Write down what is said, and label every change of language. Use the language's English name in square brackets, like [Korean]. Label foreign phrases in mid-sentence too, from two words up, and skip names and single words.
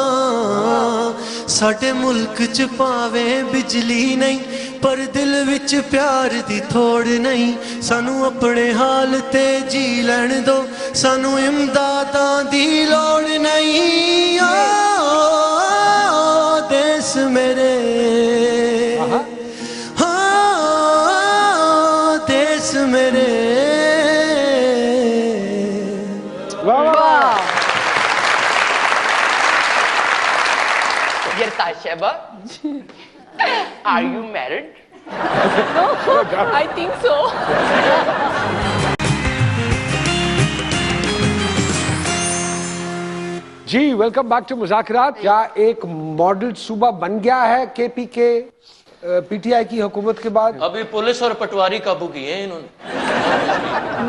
[Punjabi] ਸਾਡੇ ਮੁਲਕ ਚ ਪਾਵੇ ਬਿਜਲੀ ਨਹੀਂ ਪਰ ਦਿਲ ਵਿਚ ਪਿਆਰ ਦੀ ਥੋੜ ਨਹੀਂ ਸਾਨੂੰ ਅਪਣੇ ਹਾਲ ਤੇ ਜੀ ਲੈਣ ਦੋ ਸਾਨੂੰ ਇਮਦਾਦਾਂ ਦੀ ਲੋੜ ਨਹੀਂ ਦੇਸ਼ ਮੇਰੇ ਦੇਸ਼ ਮੇਰੇ देश मेरे [English] Sheba, are you married? No, I think so. जी welcome back to मुज़ाकिरात। [Urdu] کیا ایک ماڈل صوبہ بن گیا ہے کے پی کے پی ٹی آئی کی حکومت کے بعد? ابھی پولیس اور پٹواری قابو کیے ہیں انہوں نے.